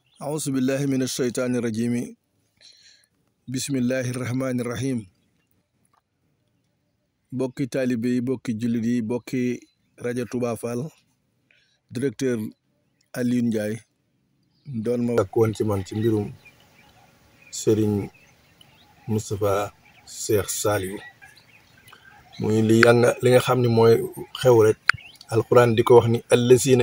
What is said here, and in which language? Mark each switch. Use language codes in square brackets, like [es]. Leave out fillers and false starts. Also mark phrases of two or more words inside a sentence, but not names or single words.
[ar] أعوذ بالله من الشيطان الرجيم بسم الله الرحمن الرحيم [wo] bokki taalibe yi bokki jullit yi bokki rajo Touba Fall directeur Alioune Ndiaye doon ma wakkoon ci man ci mbirum Serigne Moustapha Cheikh Saliou muy li nga xam ne mooy xew rek alquran di ko wax ni allazina